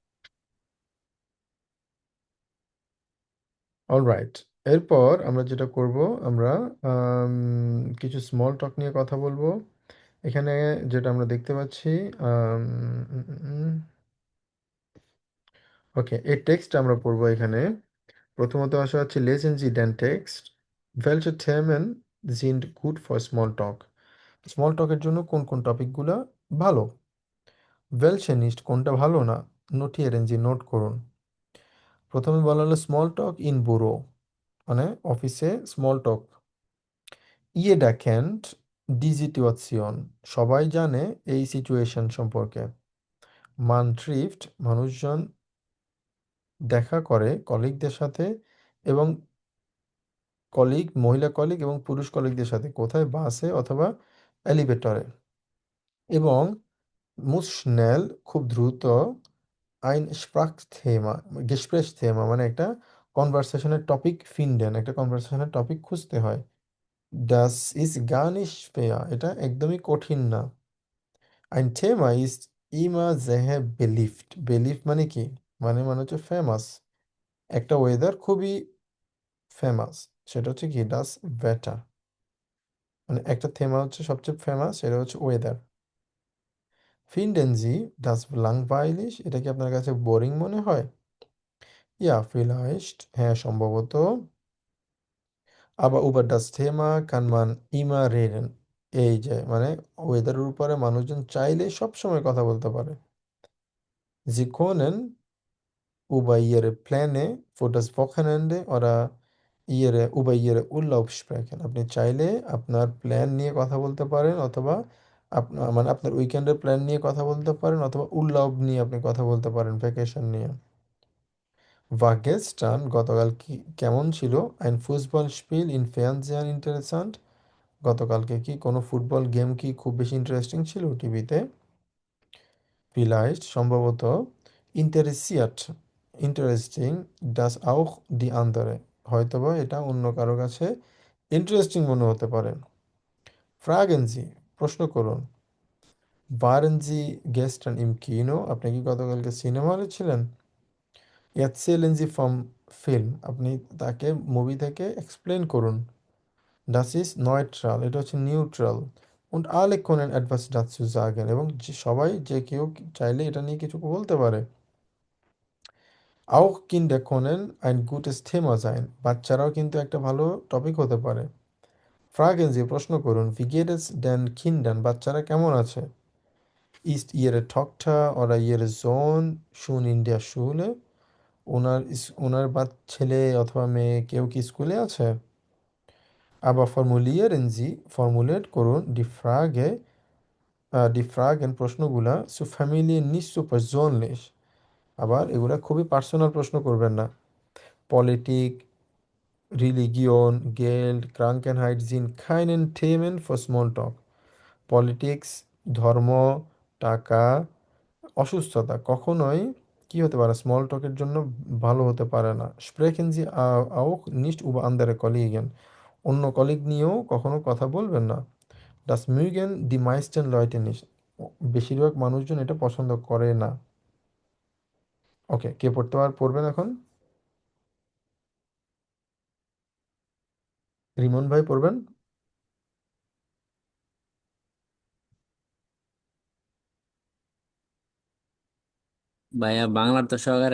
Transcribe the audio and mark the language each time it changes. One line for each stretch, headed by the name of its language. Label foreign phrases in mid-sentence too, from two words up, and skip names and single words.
Bangla: অলরাইট, এরপর আমরা যেটা করব, আমরা কিছু
English: small talk
Bangla: নিয়ে কথা বলবো। এখানে যেটা আমরা দেখতে পাচ্ছি, ওকে, এই টেক্সট আমরা পড়বো এখানে। প্রথমত আসা হচ্ছে
German: lesen Sie den Text. Welche Themen sind gut
English: for small talk?
Bangla: স্মল টকের জন্য কোন কোন টপিকগুলো ভালো?
German: welche nicht
Bangla: কোনটা ভালো না?
German: notieren Sie
Bangla: নোট করুন। প্রথমে বলা হলো
English: small talk
German: in Büro,
Bangla: মানে অফিসে
English: small talk.
German: jeder kennt die Situation,
Bangla: সবাই জানে এই সিচুয়েশন সম্পর্কে।
German: man trifft
Bangla: মানুষজন দেখা করে কলিগদের সাথে, এবং কলিগ, মহিলা কলিগ এবং পুরুষ কলিগদের সাথে কোথায়, বাসে অথবা এলিভেটরে। এবং
German: muss schnell
Bangla: খুব দ্রুত,
German: ein Sprachthema Gesprächsthema
Bangla: মানে একটা কনভারসেশনের টপিক finden, একটা কনভারসেশনের টপিক খুঁজতে হয়।
German: das ist gar nicht schwer,
Bangla: এটা একদমই কঠিন না।
German: ein Thema ist immer sehr beliebt, beliebt
Bangla: মানে কি, মানে হচ্ছে ফেমাস, একটা ওয়েদার খুবই ফেমাস, সেটা হচ্ছে কি
German: das Wetter,
Bangla: মানে একটা থেমা হচ্ছে সবচেয়ে ফেমাস, সেটা হচ্ছে ওয়েদার।
German: finden Sie das langweilig,
Bangla: এটা কি আপনার কাছে বোরিং মনে হয়?
German: Ja vielleicht,
Bangla: হ্যাঁ সম্ভবত।
German: aber über das Thema kann man immer reden,
Bangla: এই যে মানে ওয়েদারের উপরে মানুষজন চাইলে সব সময় কথা বলতে পারে।
German: Sie können über ihre Pläne für das Wochenende oder über ihre Urlaub sprechen,
Bangla: আপনি চাইলে আপনার প্ল্যান নিয়ে কথা বলতে পারেন, অথবা আপনার মানে আপনার উইকেন্ডের প্ল্যান নিয়ে কথা বলতে পারেন, অথবা উর্লাব নিয়ে আপনি কথা বলতে পারেন, ভ্যাকেশন নিয়ে।
German: war gestern
Bangla: গতকাল কি কেমন ছিল,
German: ein Fußballspiel in Fernsehen interessant,
Bangla: গতকালকে কি কোনো ফুটবল গেম কি খুব বেশি ইন্টারেস্টিং ছিল টিভিতে?
German: vielleicht সম্ভবত, interessiert ইন্টারেস্টিং, das auch die andere,
Bangla: হয়তোবা এটা অন্য কারো কাছে ইন্টারেস্টিং মনে হতে পারে।
German: fragen Sie
Bangla: প্রশ্ন করুন,
German: waren Sie gestern im Kino?
Bangla: আপনি কি গতকালকে সিনেমা হলে ছিলেন?
German: Erzählen Sie vom Film.
Bangla: আপনি তাকে মুভি থেকে এক্সপ্লেন করুন।
German: Das ist neutral.
Bangla: এটা হচ্ছে নিউট্রাল।
German: Und alle können etwas dazu sagen.
Bangla: এবং সবাই যে কেউ চাইলে এটা নিয়ে কিছু বলতে পারে।
German: Auch Kinder können ein gutes Thema sein.
Bangla: বাচ্চারাও কিন্তু একটা ভালো টপিক হতে পারে।
German: Fragen Sie,
Bangla: প্রশ্ন করুন।
German: Wie geht es den Kindern?
Bangla: বাচ্চারা কেমন আছে?
German: Ist Ihre Tochter oder Ihr Sohn schon in der Schule?
Bangla: ওনার ছেলে অথবা মেয়ে কেউ কি স্কুলে আছে?
German: Aber formulieren Sie, formuliert করুন die Fragen প্রশ্নগুলা zu Familien nicht so persönlich.
Bangla: আবার এগুলা খুবই পার্সোনাল প্রশ্ন করবেন না।
German: Politik, Religion, Geld, Krankheit sind keine Themen für Smalltalk.
Bangla: Politics, ধর্ম, টাকা, অসুস্থতা কখনোই কি হতে পারে স্মল টকের জন্য ভালো হতে পারে না।
German: Sprechen Sie auch nicht über andere Kollegen.
Bangla: অন্য কলিগ নিয়েও কখনো কথা বলবেন না।
German: Das mögen die meisten Leute nicht.
Bangla: বেশিরভাগ মানুষজন এটা পছন্দ করে না। ওকে, কে পড়বেন এখন? রিমন ভাই পড়বেন? ভাইয়া বাংলার তো সহকারে।